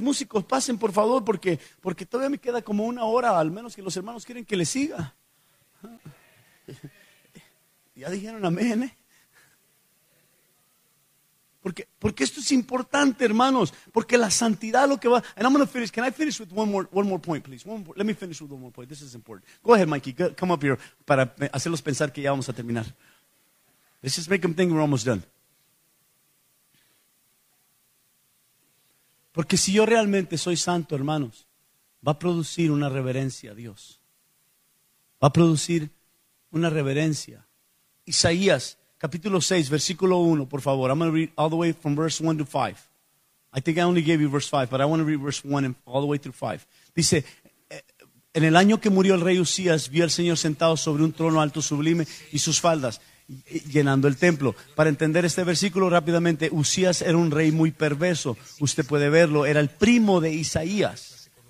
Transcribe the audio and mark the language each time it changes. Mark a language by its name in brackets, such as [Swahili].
[Spanish] Músicos, pasen por favor, porque todavía me queda como una hora, al menos que los hermanos quieren que les siga. Ya dijeron amén, Porque esto es importante, hermanos. Porque la santidad lo que va. [English] And I'm going to finish. Can I finish with one more point, please? Let me finish with one more point. This is important. Go ahead, Mikey. Come up here [Spanish] para hacerlos pensar que ya vamos a terminar. [English] Let's just make them think we're almost done. [Spanish] Porque si yo realmente soy santo, hermanos, va a producir una reverencia a Dios. Va a producir una reverencia. Isaías, capítulo 6, versículo 1, por favor. [English] I'm going to read all the way from verse 1 to 5. I think I only gave you verse 5, but I want to read verse 1 and all the way through 5. [Spanish] Dice, en el año que murió el rey Usías, vi al Señor sentado sobre un trono alto, sublime, y sus faldas llenando el templo. Para entender este versículo rápidamente, Usías era un rey muy perverso. Usted puede verlo, era el primo de Isaías.